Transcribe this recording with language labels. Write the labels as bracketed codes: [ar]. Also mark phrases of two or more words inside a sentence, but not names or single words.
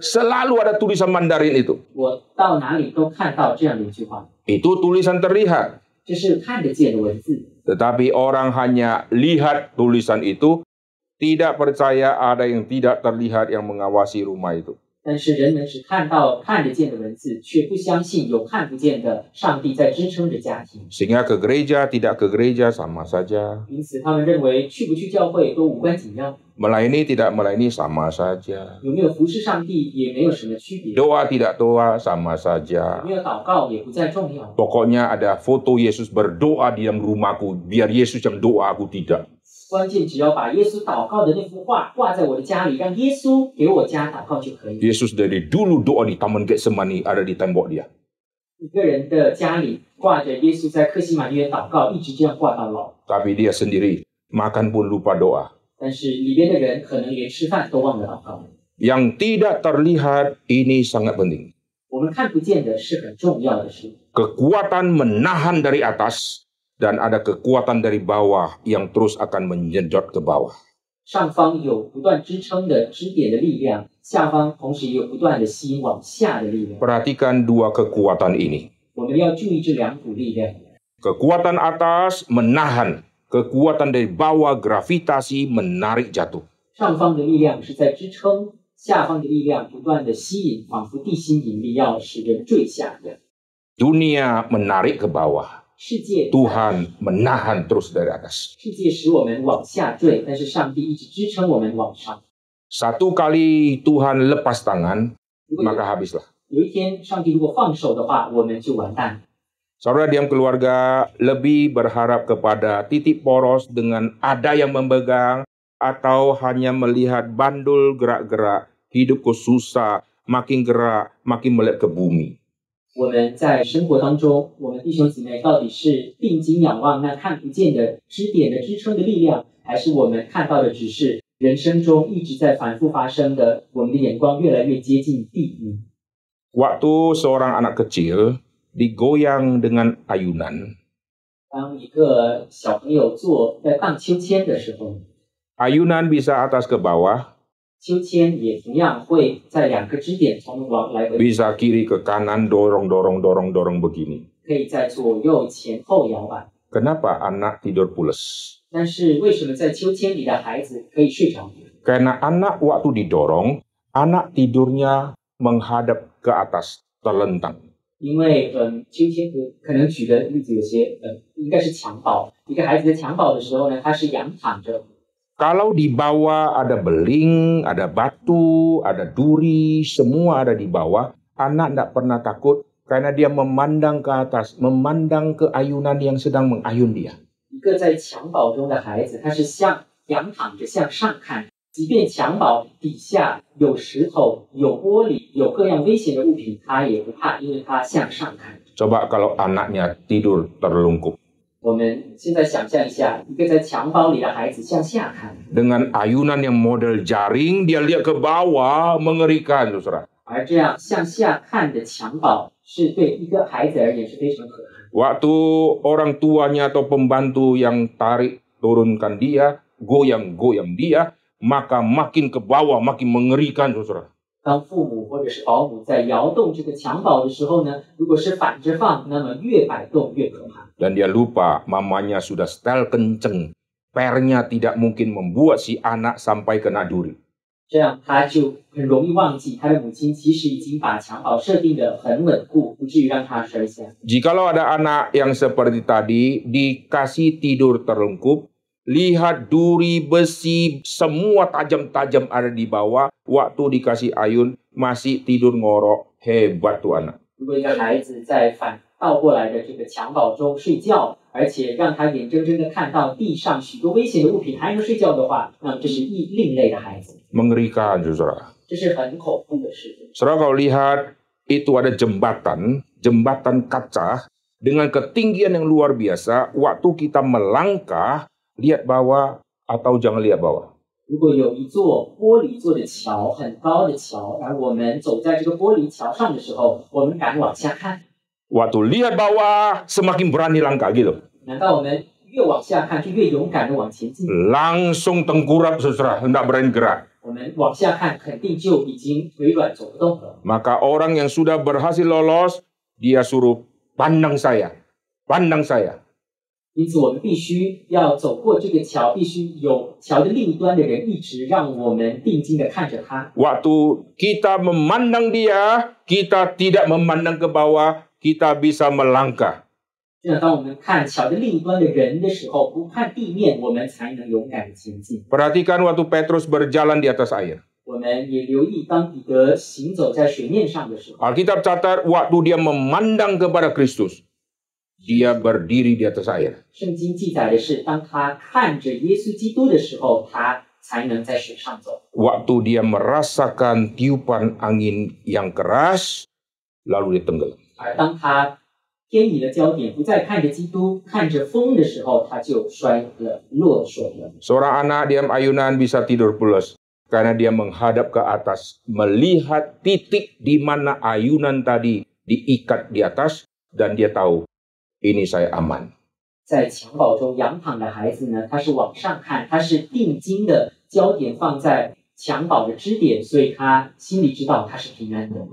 [id] Selalu ada tulisan Mandarin itu. [zh] 我到哪里都看到这样的一句话， [id] Itu tulisan terlihat. [zh] 这是看得见的文字。 [id] Tetapi orang hanya lihat tulisan itu, tidak percaya ada yang tidak terlihat yang mengawasi rumah itu. [zh] 但是人们只看到看得见的文字，却不相信有看不见的上帝在支撑着家庭。 [id] Sehingga ke gereja, tidak ke gereja sama saja. [zh] 因此，他们认为去不去教会都无关紧要， [id] Melayani tidak melayani sama saja. [zh] 有没有服侍上帝也没有什么区别， [id] Doa tidak doa sama [zh] 有 [id] saja. [zh] 没有祷告也不再重要。 [id] Pokoknya ada foto Yesus berdoa di dalam rumahku, biar Yesus yang doa, aku tidak. [zh] 关键只要把耶稣祷告的那幅画挂在我的家里，让耶稣给我家祷告就可以。 [id] Yesus dari dulu doa di Taman Getsemani ada di tembok dia. [zh] 一个人的家里挂着耶稣在客西马尼园祷告，一直这样挂到老。 [id] Tapi dia sendiri makan pun lupa doa. [zh] 但是里边的人可能连吃饭都忘了祷告。 [id] Yang tidak terlihat ini sangat penting. [zh] 我们看不见的是很重要的事。 [id] Kekuatan menahan dari atas dan ada kekuatan dari bawah yang terus akan menjedot ke bawah. [zh] 上方有不断支撑的支点的力量，下方同时也有不断的吸引往下的力量。 [id] Perhatikan dua kekuatan ini. [zh] 我们要注意这两股力量。 [id] Kekuatan atas menahan, kekuatan dari bawah gravitasi menarik jatuh. [zh] 上方的力量是在支撑，下方的力量不断的吸引，仿佛地心引力要使人坠下一样。 [id] Dunia menarik ke bawah. [zh] 世界 [id] Tuhan menahan terus dari atas. [zh] 世界使我们往下坠，但是上帝一直支撑我们往上。 [id] Satu kali Tuhan lepas tangan, [zh] 如果 [id] maka habislah. [zh] 有一天上帝如果放手的话，我们就完蛋。 [id] Saudara diam keluarga lebih berharap kepada titik poros dengan ada yang memegang atau hanya melihat bandul gerak-gerak, hidupku susah, makin gerak, makin melihat ke bumi. [zh] 我们在生活当中，我们弟兄姊妹到底是定睛仰望那看不见的支点的支撑的力量，还是我们看到的只是人生中一直在反复发生的，我们的眼光越来越接近地狱？ [id] Waktu seorang anak kecil digoyang dengan ayunan, [zh] 当一个小朋友在荡秋千的时候， [id] ayunan bisa atas ke bawah, [zh] 秋千也同样会在两个支点从往来回， [id] bisa kiri ke kanan, dorong begini. [zh] 可以在左右前后摇摆。 [id] Kenapa anak tidur pules? [zh] 但是为什么在秋千里的孩子可以睡着？ [id] Karena anak waktu didorong, anak tidurnya menghadap ke atas, terlentang. [zh] 因为秋千可能举的例子有些应该是襁褓，一个孩子在襁褓的时候呢，他是仰躺着。 [id] Kalau di bawah ada beling, ada batu, ada duri, semua ada di bawah, anak tidak pernah takut karena dia memandang ke atas, memandang ke ayunan yang sedang mengayun dia. [zh] 一个在襁褓中的孩子，他是仰躺着向上看，即便襁褓底下有石头、有玻璃、有各样危险的物品，他也不怕，因为他向上看。 [id] Coba kalau anaknya tidur terlungkup. [zh] 我们现在想象一下，一个在襁褓里的孩子向下看， [id] Dengan ayunan yang model jaring, dia lihat ke bawah, mengerikan, saudara. [zh] 而这样向下看的襁褓，是对一个孩子而言是非常可怕。 [id] Waktu orang tuanya atau pembantu yang tarik turunkan dia, goyang-goyang dia, maka makin ke bawah, makin mengerikan, saudara. [zh] 当父母或者是保姆在摇动这个襁褓的时候呢，如果是反着放，那么越摆动越可怕。 [id] Dan dia lupa mamanya sudah setel kenceng. Pernya tidak mungkin membuat si anak sampai kena duri. [zh] 这样他就很容易忘记他的母亲其实已经把襁褓设定得很稳固，不至于让他摔下。 [id] Jikalau ada anak yang seperti tadi, dikasih tidur terlungkup, lihat duri, besi, semua tajam-tajam ada di bawah, waktu dikasih ayun, masih tidur ngorok, hebat tuh anak. [zh] 如果一个孩子在倒过来的这个襁褓中睡觉，而且让他眼睁睁的看到地上许多危险的物品还能睡觉的话，那么这是另类的孩子， [id] Mengerikan, saudara. [zh] 这是很恐怖的事。 [id] Saudara kalau lihat, itu ada jembatan kaca, dengan ketinggian yang luar biasa, waktu kita melangkah, lihat bawah atau jangan lihat bawah. [zh] 如果有一座玻璃做的桥，很高的桥，而我们走在这个玻璃桥上的时候，我们敢往下看。 [id] Waktu lihat bawah, semakin berani langkah gitu. [zh] 难道我们越往下看就越勇敢的往前进？ [id] Langsung tengkurap, saudara, hendak berani gerak. [zh] 我们往下看，肯定就已经腿软走不动了。 [id] Maka orang yang sudah berhasil lolos, dia suruh pandang saya. [zh] 因此，我们必须要走过这个桥，必须有桥的另一端的人一直让我们定睛的看着他。 [id] Waktu kita memandang dia, kita tidak memandang ke bawah, kita bisa melangkah. [zh] 这样，当我们看桥的另一端的人的时候，不看地面，我们才能勇敢的前进。 [id] Perhatikan waktu Petrus berjalan di atas air. [zh] 我们也留意，当彼得行走在水面上的时候， [id] Alkitab catat waktu dia memandang kepada Kristus. dia berdiri di atas air. [zh] 圣经记载的是，当他看着耶稣基督的时候，他才能在水上走。 [id] Waktu dia merasakan tiupan angin yang keras, lalu dia tenggelam. [zh] 而当他偏移了焦点，不再看着基督，看着风的时候，他就摔了，落水了。 [id] Seorang anak diam ayunan bisa tidur pulas karena dia menghadap ke atas, melihat titik di mana ayunan tadi diikat di atas, dan dia tahu ini saya aman. [zh] 在襁褓中仰躺的孩子呢，他是往上看，他是定睛的焦点放在襁褓的支点，所以他心里知道他是平安的。